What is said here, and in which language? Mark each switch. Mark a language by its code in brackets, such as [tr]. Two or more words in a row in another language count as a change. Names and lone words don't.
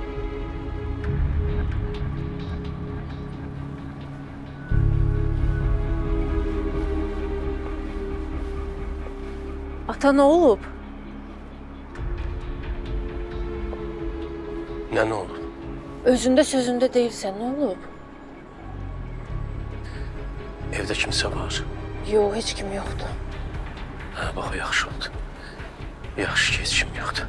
[az] Ata ne olub? [tr] Ne olur? Özünde sözünde değilsen ne olub? [az] Evdə kimsə var. [tr] Yok hiç kim yoktu. [az] Hə, bax, yaxşı oldu. Yaxşı ki, heç kim yoxdur.